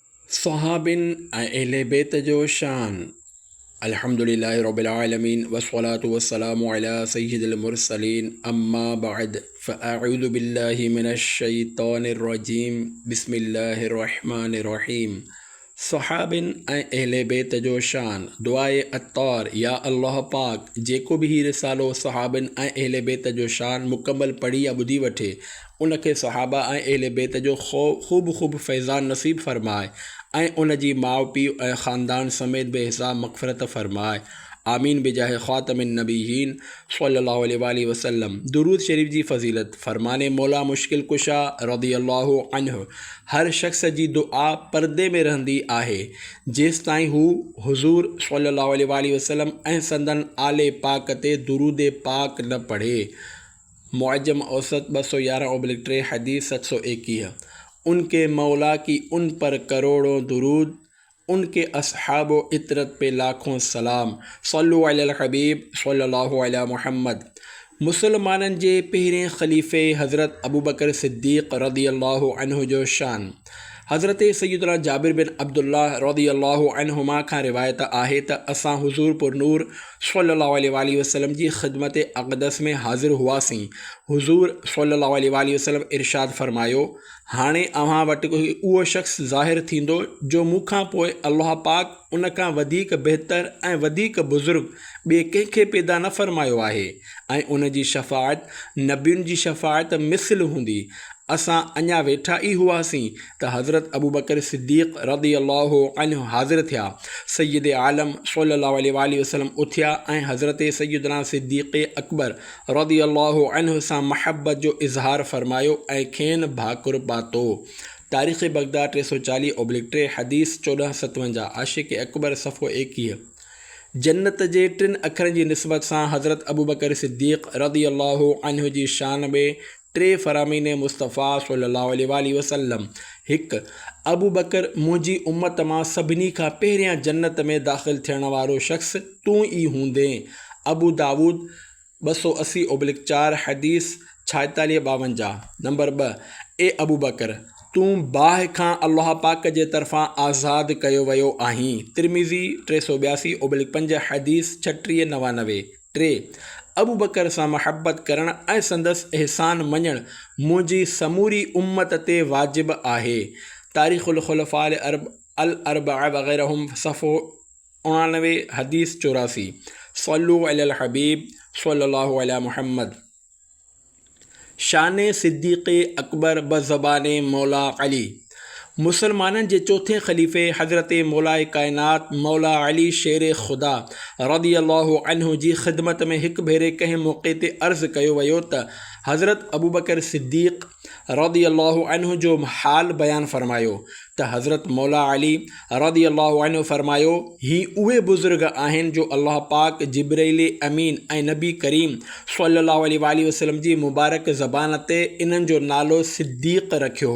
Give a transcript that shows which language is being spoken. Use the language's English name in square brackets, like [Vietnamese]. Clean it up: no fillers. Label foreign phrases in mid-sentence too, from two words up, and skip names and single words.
[Sindhi] सहाबिन अहले बैत जो शान। [Arabic] الحمد لله رب العالمين والصلاة والسلام على سيد المرسلين أما بعد فأعوذ بالله من الشيطان الرجيم بسم الله الرحمن الرحيم. [Sindhi] सहाबिन ऐं अहले बैत जो शान। दुआए अत्तार। या अल्लाह पाक जेको भी ही रिसालो सहाबिन ऐं अहले बैत जो शान मुकम्मल पढ़ी या ॿुधी वठे उनखे सहाबा ऐं अहले बैत जो ख़ूब फैज़ान नसीब फ़रमाए ऐं उन जी माउ पीउ ऐं ख़ानदान समेत बेहिसाब मग़फ़िरत फ़रमाए। [Arabic] آمين بجاه خاتم النبيين صلى الله عليه وسلم. [Sindhi] दुरूद शरीफ जी फ़ज़ीलत। फ़रमाने मौला मुश्किल कुशा [Arabic] رضي الله عنه [Sindhi] हर शख़्स जी दुआ पर्दे में रहंदी आहे जेसि ताईं हू हुज़ूर [Arabic] صلى الله عليه وسلم [Sindhi] ऐं संदन आले पाक ते दुरूद पाक न पढ़े। मुअज्जम औसत 211/3 हदीस 721। [Urdu] ان کے مولا کی ان پر کروڑوں درود، ان کے اصحاب و عترت پہ لاکھوں سلام. [Arabic] صلوا على الحبيب صلى الله على محمد. [Sindhi] मुसलमानन जे पहिरें ख़लीफ़े हज़रत अबू बकर सिद्दीक़ [Arabic] رضي الله عنه [Sindhi] जो शान। हज़रत सय्यदना जाबिर बिन अब्दुल्लाह [Arabic] رضي الله عنهما [Sindhi] खां रिवायत आहे त असां हुज़ूर पुरनूर [Arabic] صلى الله عليه وسلم [Sindhi] जी ख़िदमत अक़दस में हाज़िर हुआसीं। हुज़ूर [Arabic] صلى الله عليه وسلم [Sindhi] इरशाद फ़रमायो, हाणे अव्हां वटि उहो शख़्स ज़ाहिर थींदो जो मूंखां पोइ अल्लाह पाक उन खां वधीक बहितर ऐं वधीक बुज़ुर्ग ॿिए कंहिंखे पैदा न फ़रमायो आहे ऐं उन जी शफ़ाअत नबियुनि जी शफ़ाअत मिसल हूंदी। असां अञा वेठा ई हुआसीं त हज़रत अबू बकर सिद्दीक़ [Arabic] رضي الله عنه [Sindhi] हाज़िर थिया। सय्यद आलम [Arabic] صلى الله عليه وسلم [Sindhi] उथिया ऐं हज़रत सय्यदना सिद्दीक़ अकबर [Arabic] رضي الله عنه [Sindhi] सां महब्बत जो इज़हार फ़रमायो ऐं खेनि भाकुर पातो। तारीख़ बगदाद 340/3 हदीस 1457। आशिक़ अकबर सफ़ो 21। जन्नत जे 3 अखरनि जी निस्बत सां हज़रत अबू बकर सिद्दीक़ [Arabic] رضي الله عنه [Sindhi] जी शान में 3 फ़रामीन मुस्तफ़ा [Arabic] صلى الله عليه وسلم. [Sindhi] 1 अबू बकर मुंहिंजी उम्मत मां सभिनी खां पहिरियां जन्नत में दाख़िल थियण वारो शख़्स तूं ई हूंदे। अबू दाऊद 280/4 हदीस 4652। नंबर 2 ए अबू बकर तूं बाहि खां अल्लाह पाक जे तरफ़ां आज़ाद कयो वियो आहीं। तिरमिज़ी 382/5 हदीस 3699। 3 अबू बकर सां महब्बत करण ऐं संदसि एहसान मञण मुंहिंजी समूरी उम्मत ते वाजिब आहे। तारीख़ुल ख़ुलफ़ा अल अर्बआ वग़ैरहुम सफ़ो 99 हदीस 84। [Arabic] صلوا على الحبيب صلى الله على محمد. [Sindhi] शान सिद्दीक़ अकबर बज़बान मौला अली। मुसलमानन जे चौथे ख़लीफ़े हज़रत मौलाए कायनात मौला अली शेर ख़ुदा [Arabic] رضي الله عنه [Sindhi] जी ख़िदमत में हिकु भेरे कंहिं मौक़े ते अर्ज़ु कयो वियो त हज़रत अबू बकर सिद्दीक़ [Arabic] رضي الله عنه [Sindhi] जो हाल बयानु फ़रमायो त हज़रत मौला अली [Arabic] رضي الله عنه [Sindhi] फ़रमायो, ही उहे बुज़ुर्ग आहिनि जो अल्लाह पाक जिब्राइल अमीन ऐं नबी करीम [Arabic] صلى الله عليه وسلم [Sindhi] जी मुबारक ज़बान ते इन्हनि जो नालो सिद्दीक़ रखियो।